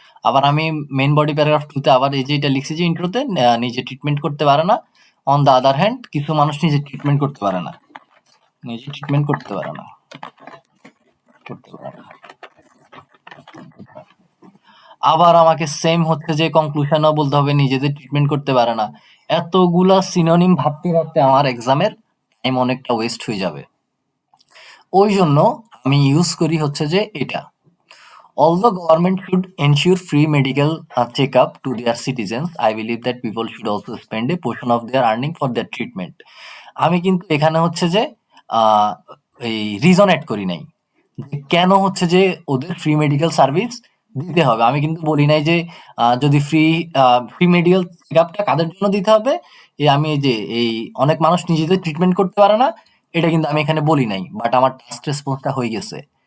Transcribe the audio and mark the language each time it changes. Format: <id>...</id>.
<bn>আবার আমি main body paragraph 2 তে আবার এই যে এটা লিখছি যে ইন্ট্রোতে নিজে ট্রিটমেন্ট করতে পারে না,</bn> <en>on the other hand</en> <bn>কিছু মানুষ নিজে ট্রিটমেন্ট করতে পারে না, নিজে ট্রিটমেন্ট করতে পারে না, করতে পারে না। আবার আমাকে সেম হচ্ছে যে কনক্লুশনও বলতে হবে নিজেদের ট্রিটমেন্ট করতে পারে না। এতগুলা সিনোনিম ভাবতে ভাবতে আমার এক্সামের টাইম অনেকটা ওয়েস্ট হয়ে যাবে। ওই জন্য আমি ইউজ করি হচ্ছে যে এটা,</bn> <en>although government should ensure free medical checkup to their citizens, I believe that people should also spend a portion of their earning for their treatment.</en> <bn>আমি কিন্তু এখানে হচ্ছে যে এই রিজন অ্যাড করি নাই যে কেন হচ্ছে যে ওদের ফ্রি মেডিকেল সার্ভিস দিতে হবে। আমি কিন্তু বলি নাই যে যদি ফ্রি মেডিকেল চেকআপটা কাদের জন্য দিতে হবে, আমি এই যে এই অনেক মানুষ নিজেদের ট্রিটমেন্ট করতে পারে না, এটা কিন্তু আমি এখানে বলি নাই, বাট আমার টাস্ক রেসপন্সটা হয়ে গেছে।</bn>